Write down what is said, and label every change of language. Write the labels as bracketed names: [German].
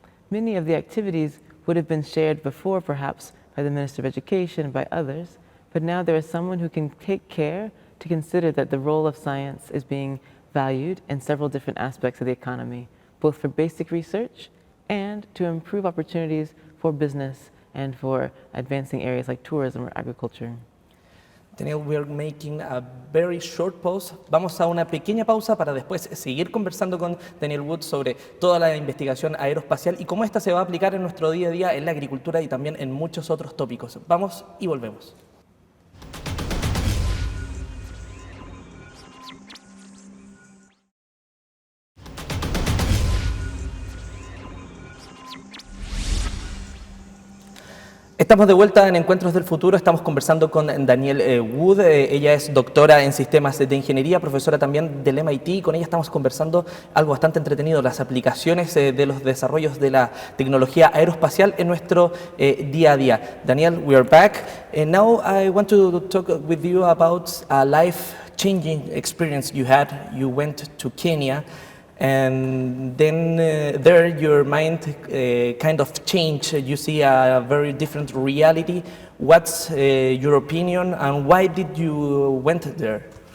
[English] Many of the activities would have been shared before, perhaps by the Minister of Education, by others, but now there is someone who can take care to consider that the role of science is being valued in several different aspects of the economy, both for basic research and to improve opportunities for business and for advancing areas like tourism or agriculture. Daniel, we are making a very short pause. [Spanish] Vamos a una pequeña pausa para después seguir conversando con Daniel Wood sobre toda la investigación aeroespacial y cómo esta se va a aplicar en nuestro día a día en la agricultura y también en muchos otros tópicos. Vamos y volvemos. Estamos de vuelta en Encuentros del Futuro, estamos conversando con Daniel Wood, ella es doctora en sistemas de ingeniería, profesora también del MIT, y con ella estamos conversando algo bastante entretenido, las aplicaciones de los desarrollos de la tecnología aeroespacial en nuestro día a día. [English] Daniel, we are back, and now I want to talk with you about a life-changing experience you had. You went to Kenya, and then there your mind kind of changed. You see a very different reality. What's your opinion, and why did you went there?